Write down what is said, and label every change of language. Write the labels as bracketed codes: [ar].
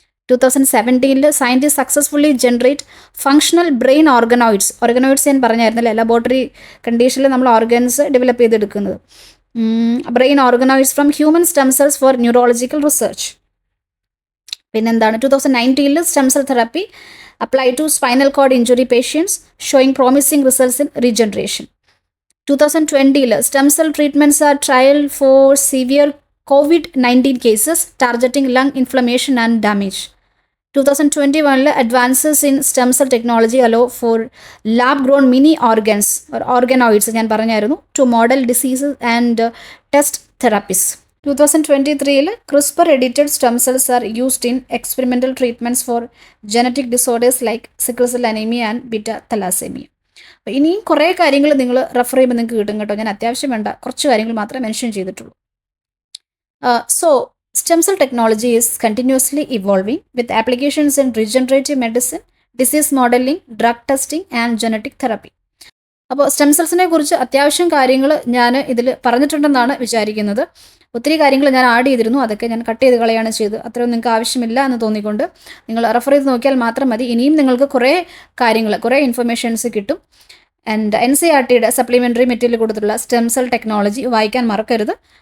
[en] 2017 scientists successfully generate functional brain organoids [ml] ഞാൻ പറഞ്ഞായിരുന്നല്ലേ, laboratory കണ്ടീഷനിൽ നമ്മൾ ഓർഗൻസ് ഡെവലപ്പ് ചെയ്തെടുക്കുന്നത്. [en] Brain organoids from human stem cells for neurological research. പിന്നെന്താണ്, 2019 stem cell therapy applied to spinal cord injury patients, showing promising results in regeneration. 2020 stem cell treatments are trialed for severe COVID-19 cases, targeting lung inflammation and damage. 2021 advances in stem cell technology allow for lab-grown mini organs or organoids [ml] ഞാൻ പറഞ്ഞായിരുന്നു [en] to model diseases and test therapies. 2023 CRISPR edited stem cells are used in experimental treatments for genetic disorders like sickle cell anemia and beta thalassemia. [ml] അപ്പോൾ ഇനിയും കുറേ കാര്യങ്ങൾ നിങ്ങൾ refer ചെയ്യുമ്പോൾ നിങ്ങൾക്ക് കിട്ടും കേട്ടോ. ഞാൻ അത്യാവശ്യം വേണ്ട കുറച്ച് കാര്യങ്ങൾ മാത്രമേ മെൻഷൻ ചെയ്തിട്ടുള്ളൂ. [en] So, stem cell technology is continuously evolving with applications in regenerative medicine, disease modeling, drug testing, and genetic therapy. [ml] അപ്പോൾ സ്റ്റെം സെൽസിനെ കുറിച്ച് അത്യാവശ്യം കാര്യങ്ങൾ ഞാൻ ഇതിൽ പറഞ്ഞിട്ടുണ്ടെന്നാണ് വിചാരിക്കുന്നത്. ഒത്തിരി കാര്യങ്ങൾ ഞാൻ ആഡ് ചെയ്തിരുന്നു, അതൊക്കെ ഞാൻ കട്ട് ചെയ്ത് കളയാണ് ചെയ്ത്. അത്രയും നിങ്ങൾക്ക് ആവശ്യമില്ല എന്ന് തോന്നിക്കൊണ്ട് നിങ്ങൾ റെഫർ ചെയ്ത് നോക്കിയാൽ മാത്രം മതി. ഇനിയും നിങ്ങൾക്ക് കുറേ കാര്യങ്ങൾ, കുറേ ഇൻഫർമേഷൻസ് കിട്ടും. ആൻഡ് NCERTയുടെ സപ്ലിമെൻ്ററി മെറ്റീരിയൽ കൊടുത്തിട്ടുള്ള സ്റ്റെം സെൽ ടെക്നോളജി വായിക്കാൻ മറക്കരുത്.